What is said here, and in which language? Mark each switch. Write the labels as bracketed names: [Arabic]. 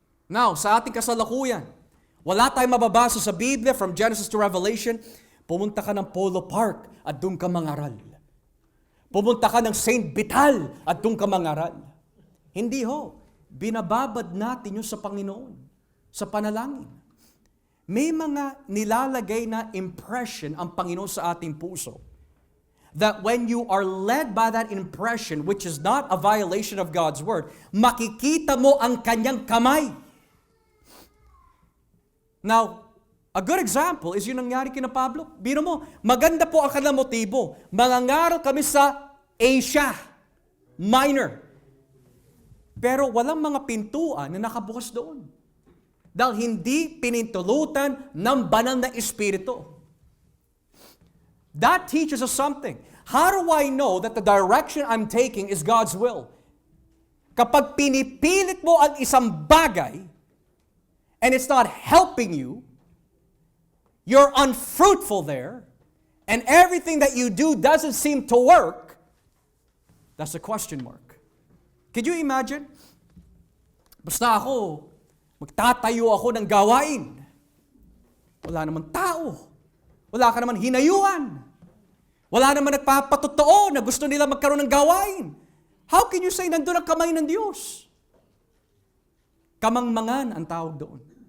[Filipino] Now, sa ating kasalukuyan, wala tayong mababasa sa Biblia [English] from Genesis to Revelation, [Filipino] pumunta ka ng Polo Park at doon ka mangaral. Pumunta ka ng St. Vital at doon ka mangaral. Hindi ho. Binababad natin yun sa Panginoon, sa panalangin. May mga nilalagay na impression ang Panginoon sa ating puso. [English] That when you are led by that impression, which is not a violation of God's Word, [Filipino] makikita mo ang kanyang kamay. [English] Now, a good example is [Filipino] yung nangyari kina Pablo. Biro mo, maganda po ang kanilang motibo. Mangangaral kami sa Asia Minor. Pero walang mga pintuan na nakabukas doon. Dahil hindi pinintulutan ng banal na espiritu. [English] That teaches us something. How do I know that the direction I'm taking is God's will? [Filipino] Kapag pinipilit mo ang isang bagay, [English] and it's not helping you, you're unfruitful there, and everything that you do doesn't seem to work, that's a question mark. Could you imagine? [Filipino] Basta ako, magtatayo ako ng gawain. Wala naman tao. Wala ka naman hinayuan. Wala naman nagpapatotoo na gusto nila magkaroon ng gawain. [English] How can you say [Filipino] nandun ang kamay ng Diyos? Kamangmangan ang tawag doon.